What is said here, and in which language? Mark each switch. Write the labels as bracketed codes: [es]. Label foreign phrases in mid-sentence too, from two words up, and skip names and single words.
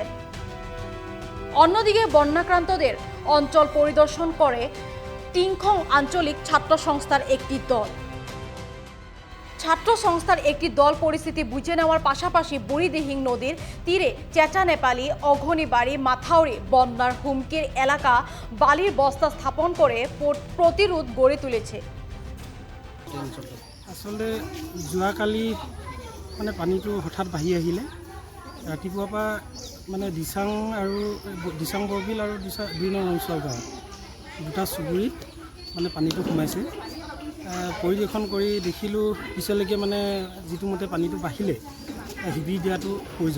[bn] অন্যদিকে বন্যাক্রান্তদের অঞ্চল পরিদর্শন করে টিংখং আঞ্চলিক ছাত্র সংস্থার একটি দল পরিস্থিতি বুঝে নেওয়ার পাশাপাশি বুড়িদিহিং নদীর তীরে চেচানেপালি, অঘনিবাড়ি, মাথাউরি বন্যার হুমকির এলাকা বালির বস্তা স্থাপন করে প্রতিরোধ গড়ে তুলেছে। [as] আসলে যোৱাকালি মানে পানীটো হঠাৎ বাঢ়ি আহিলে। ৰাতিপুৱাৰ পৰা মানে দিচাং বৰবিল আৰু ২ নং অঞ্চল গাঁও দুটা চুবুৰীত মানে পানীটো সোমাইছে। পৰিদৰ্শন কৰি দেখিলোঁ পিছলৈকে মানে যিটো মতে পানীটো বাঢ়িলে শিবিৰ দিয়াটো প্ৰয়োজন।